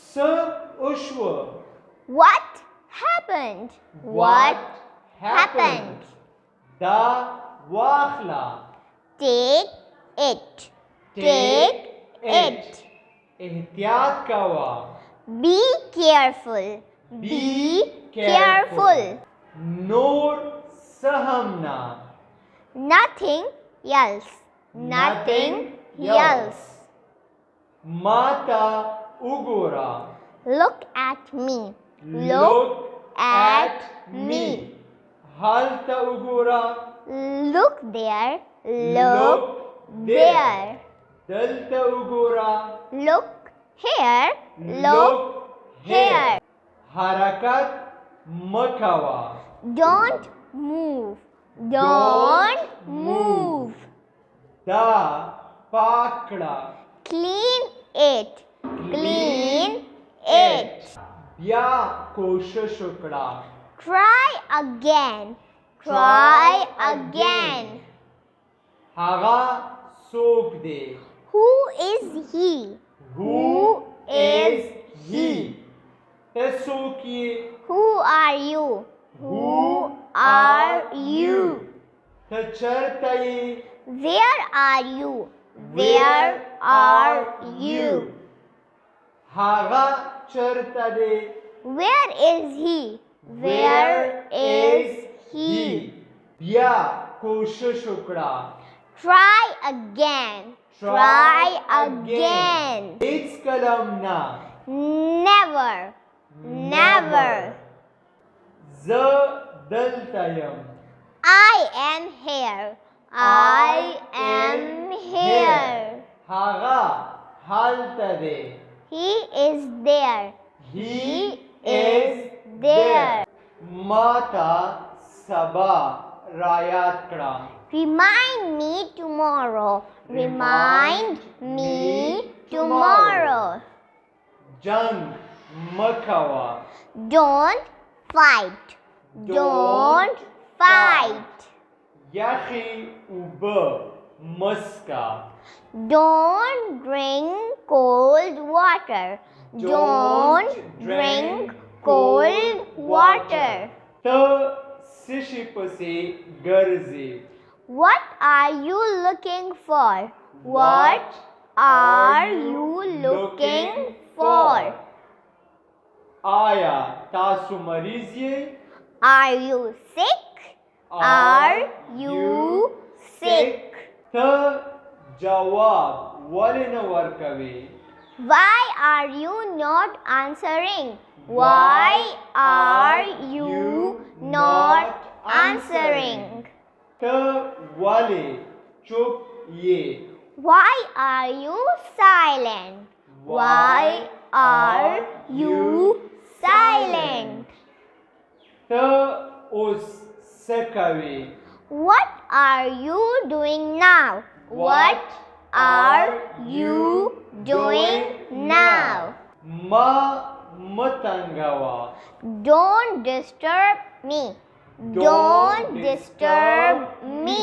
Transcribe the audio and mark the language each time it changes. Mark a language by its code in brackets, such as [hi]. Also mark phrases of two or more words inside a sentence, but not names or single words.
[ps] څه وشوه؟ [en] What happened? What happened? [ps] دا واخله. [en] Take it. Take it. [ps] احتیاط کوه. [en] Be careful. Be careful. [ps] نور څه هم نه. [en] Nothing else. Nothing else. [ps] ما ته وګوره. [en] Look at me. Look at me. [ps] هلته وګوره. [en] Look there. Look there. [ps] دلته وګوره. [en] Look here. Look here. [ps] حرکت مه کوه. [en] Don't move. Don't move. [ps] دا پاک کړه. [en] Clean it. Clean it. [ps] بیا کوشش وکړه. [en] Try again. Try again. [ps] هغه څوک دی؟ [en] Who is he? Who is he? [ps] ته څوک یې؟ [en] Who are you? Who are you? [ps] ته چیرته یې؟ [en] Where are you? Where are you? [ps] هغه چیرته دی؟ [en] Where is he? Where is he? [ps] بیا کوشش وکړه. [en] Try again. Try again. [ps] هیڅ کلم نه. [en] Never. Never. [ps] زه دلته یم. [en] I am here. I am here. [ps] هغه هلته دی. [en] He is there. He is there. [ps] ما ته سبا رایاد کړه. [en] Remind me tomorrow. Remind me tomorrow. [ps] جنگ مه کوه. [en] Don't fight. Don't fight. [ps] یخی اوبه مه څښه. [en] Don't drink cold water. Don't drink cold water. [ps] ته څه شي پسې ګرځې؟ [en] What are you looking for? What are you looking for? [ps] آیا تاسو مریض یې؟ [en] Are you sick? Are you sick? [ps] ته جواب ولې نه ورکوې؟ [en] Why are you not answering? Why are you not answering? [ps] ته ولې چوپ یې؟ [en] Why are you silent? Why are you silent? [ps] ته اوس څه کوې؟ [en] What are you doing now? What are you doing now? [ps] ما مه تنګوه. [en] Don't disturb me. Don't disturb me.